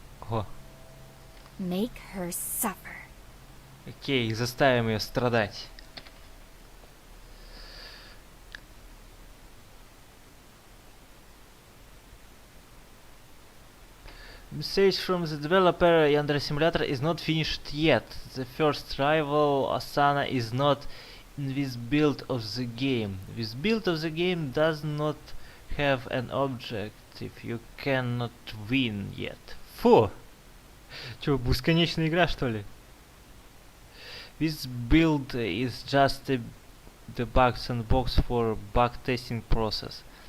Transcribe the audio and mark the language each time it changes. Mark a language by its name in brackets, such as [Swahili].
[English] О, Make her suffer. [Russian] окей, заставим ее страдать. [English] Message from the developer Yandere Simulator is not finished yet. The first rival Asana is not in this build of the game. This build of the game does not have an objective. You cannot win yet. Фу! [Russian] Чё, бесконечная игра, что ли? [English] This build is just a debug sandbox for bug testing process.